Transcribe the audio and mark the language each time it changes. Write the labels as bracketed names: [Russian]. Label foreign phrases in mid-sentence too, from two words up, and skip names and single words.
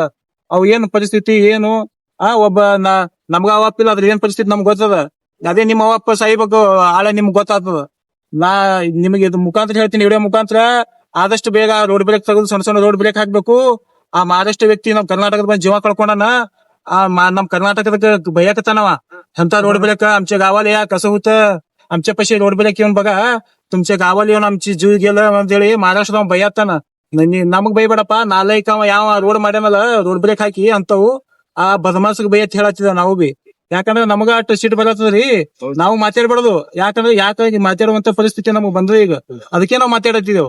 [Kannada] ಅವ್ ಏನ್ ಪರಿಸ್ಥಿತಿ ಏನು ಒಬ್ಬ ನಮ್ಗ ಅವಪ್ಪ ಇಲ್ಲ, ಅದ್ರ ಏನ್ ಪರಿಸ್ಥಿತಿ ನಮ್ಗ್ ಗೊತ್ತದ. ಅದೇ ನಿಮ್ಮ ಅವಪ್ಪ ಸಾಯ್ಬೇಕು, ಆಳೆ ನಿಮ್ಗ್ ಗೊತ್ತಾಗ್ತದ. ನಿಮಗೆ ಇದು ಮುಖಾಂತರ ಹೇಳ್ತೀನಿ, ವಿಡಿಯೋ ಮುಖಾಂತರ ಆದಷ್ಟು ಬೇಗ ರೋಡ್ ಬ್ರೇಕ್ ತೆಗೆದು ಸಣ್ಣ ರೋಡ್ ಬ್ರೇಕ್ ಹಾಕ್ಬೇಕು. ಆ ಮಹಾರಾಷ್ಟ್ರ ವ್ಯಕ್ತಿ ನಮ್ ಕರ್ನಾಟಕದ ಬಂದ್ ಜೀವ ಕಳ್ಕೊಂಡನ. [Marathi] ನಮ್ कर्नाटकात भैयाकतानावा ह्यांचा रोड ब्रेक आमच्या गावाला या कसं होतं, आमच्या पाशी रोड ब्रेक येऊन बघा, तुमच्या गावाला येऊन आमची जीव गेलं [Kannada] ಅಂತೇಳಿ ಮಹಾರಾಷ್ಟ್ರದ ಭೈಯಾತಾನ. ನಮಗ್ ಬೈಬೇಡಪ್ಪ, ನಾಲ್ಕ ಯಾವ ರೋಡ್ ಮಾಡ್ಯಾನಲ್ಲ ರೋಡ್ ಬ್ರೇಕ್ ಹಾಕಿ ಅಂತವು ಆ ಬದಮಾಸಗ್ ಬೈಯತ್ ಹೇಳತ್ತಿದ ನಾವು ಬಿ. ಯಾಕಂದ್ರೆ ನಮಗ ಅಷ್ಟು ಸಿಟ್ ಬರತ್ತದ್ರಿ, ನಾವು ಮಾತಾಡ್ಬಾರ್ದು. ಯಾಕಂದ್ರೆ ಮಾತಾಡುವಂತ ಪರಿಸ್ಥಿತಿ ನಮಗ್ ಬಂದ್ರೆ ಈಗ ಅದಕ್ಕೆ ನಾವು ಮಾತಾಡತ್ತಿದ್ದೇವ್.